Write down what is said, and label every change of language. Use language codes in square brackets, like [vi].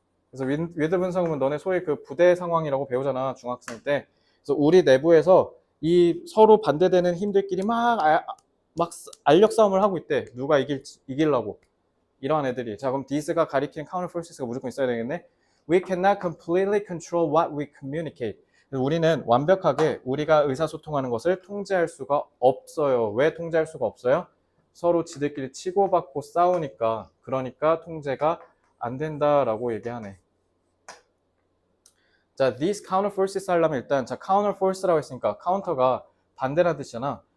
[ko] 그래서 with 분사구문 너네 소위 그 부대 상황이라고 배우잖아, 중학생 때. 그래서 우리 내부에서 이 서로 반대되는 힘들끼리 막 알력 싸움을 하고 있대. 누가 이기려고. 이러한 애들이. 자, 그럼 this가 가리키는 counter forces가 무조건 있어야 되겠네. [en] We cannot completely control what we communicate. [ko] 우리는 완벽하게 우리가 의사소통하는 것을 통제할 수가 없어요. 왜 통제할 수가 없어요? 서로 지들끼리 치고받고 싸우니까. 그러니까 통제가 안 된다라고 얘기하네. 자, these counter forces 하려면 일단 자, counter force라고 했으니까 counter가 반대라는 뜻이잖아.